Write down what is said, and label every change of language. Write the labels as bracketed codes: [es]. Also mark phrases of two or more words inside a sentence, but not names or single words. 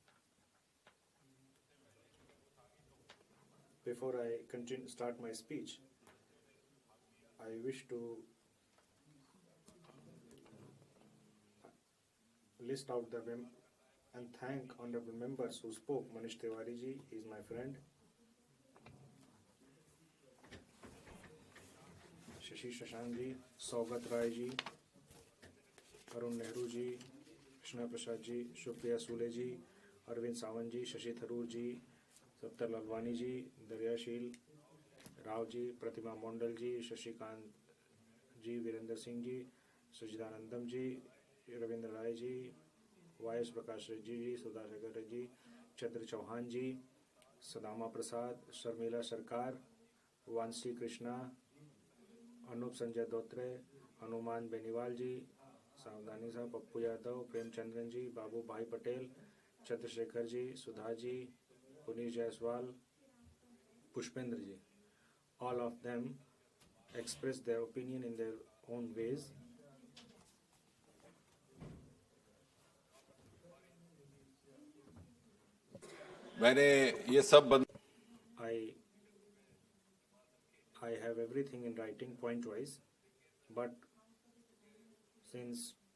[en] Before I start my speech, I wish to list out and thank honorable members who spoke. Manish Tiwari ji, he is my friend. Shashi Shashank ji, Saugat Rai ji, Arun Nehru ji, Krishna Prasad ji, Shukriya Sule ji, Arvind Sawant ji, Shashi Tharoor ji, Saptar Lalwani ji, Daryashil Rao ji, Pratima Mondal ji, Shashikant ji, Virender Singh ji, Sajidanandam ji, Ravindra Rai ji, Y.S. Prakash Reddy ji, Sudha Shekhar ji, Chandra Chauhan ji, Sadama Prasad, Sharmila Sarkar, Vansi Krishna, Anup Sanjay Dotre, Hanuman Beniwal ji, Savdani Saab, Pappu Yadav, Prem Chandran ji, Babu Bhai Patel, Chandrasekhar ji, Sudha ji, Punish Jaiswal, Pushpendra ji. All of them expressed their opinion in their own ways. I have everything in writing point wise, but since